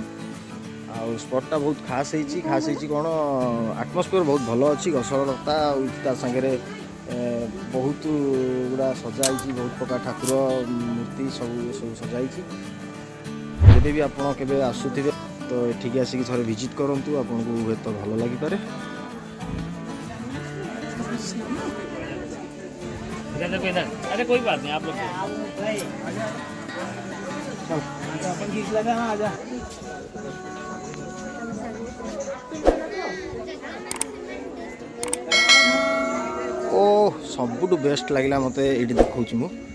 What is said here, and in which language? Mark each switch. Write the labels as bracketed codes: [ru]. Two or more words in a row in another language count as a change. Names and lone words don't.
[or] ଆଉ ସ୍ପଟ୍ଟା ବହୁତ ଖାସ୍ ହେଇଛି କ'ଣ ଆଟମସ୍ଫିୟର ବହୁତ ଭଲ ଅଛି, ଗଛଲତା ଆଉ ତା ସାଙ୍ଗରେ ବହୁତ ଗୁଡ଼ା ସଜା ହେଇଛି, ବହୁତ ପ୍ରକାର ଠାକୁର ମୂର୍ତ୍ତି ସବୁ ସଜା ହେଇଛି। ଯଦି ବି ଆପଣ କେବେ ଆସୁଥିବେ ତ ଏଠିକି ଆସିକି ଥରେ ଭିଜିଟ୍ କରନ୍ତୁ, ଆପଣଙ୍କୁ ହୁଏତ ଭଲ ଲାଗିପାରେ। [hi] अरे कोई बात नहीं आप लोग [or] ଓ ସବୁଠୁ ବେଷ୍ଟ ଲାଗିଲା ମତେ ଏଠି ଦେଖୁଛି ମୁଁ।